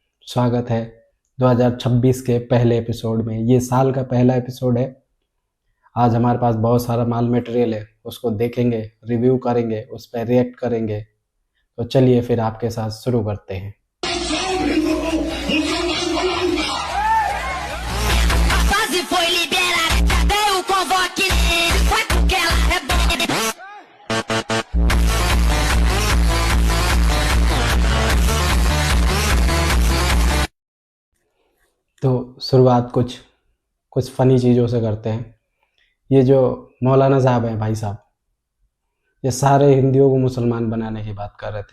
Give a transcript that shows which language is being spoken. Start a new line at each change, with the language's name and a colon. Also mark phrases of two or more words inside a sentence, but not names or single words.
Hindi: स्वागत है 2026 के पहले एपिसोड में। ये साल का पहला एपिसोड है। आज हमारे पास बहुत सारा माल मटेरियल है, उसको देखेंगे, रिव्यू करेंगे, उस पर रिएक्ट करेंगे। तो चलिए फिर आपके साथ शुरू करते हैं।
Portuguese: A fase foi liberada, cadê o convoque? Vai porque ela é boa.
Hindi: तो शुरुआत कुछ कुछ फ़नी चीज़ों से करते हैं। ये जो मौलाना साहब हैं, भाई साहब, ये सारे हिंदुओं को मुसलमान बनाने की बात कर रहे थे।